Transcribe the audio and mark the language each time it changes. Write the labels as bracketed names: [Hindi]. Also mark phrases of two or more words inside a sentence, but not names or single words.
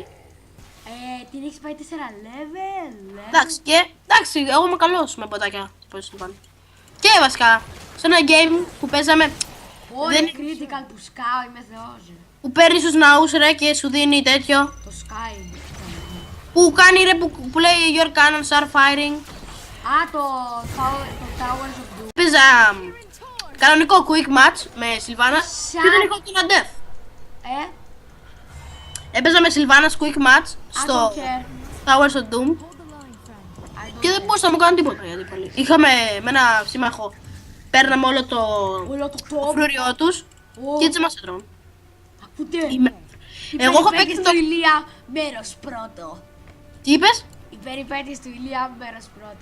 [Greek] Την έχεις πάει 4 level. Εντάξει, εντάξει, εγώ είμαι καλός με ποτάκια. Πώς Σιλβάνα. Και βασικά, σε ένα game που παίζαμε, Όχι, δεν- critical που σκάω, είμαι θεός. που παίρνει στους ναούς ρε και σου δίνει τέτοιο. Το Sky. Που κάνει ρε, που λέει [English] Your cannons are firing. [Greek] Α, το Towers of Doom. Παίζα κανονικό [English] quick match [Greek] με Σιλβάνα και δεν είχα τον Death. Έπαιζα με Σιλβάνα [English] quick match I [Greek] στο [English] don't care. [Greek] Towers of Doom [English] I [Greek] και δεν μπορούσα να μου κάνω τίποτα γιατί πολύ. Είχαμε με ένα σύμμαχο, παίρναμε όλο το Όλο το top. φρούριό τους Ω. και έτσι μας έτρωγαν. Ακούτε. Εγώ έχω παίξει του το... Ηλία, μέρος πρώτο. Τι είπες? Οι περιπέτειες του Ηλία, μέρος πρώτο.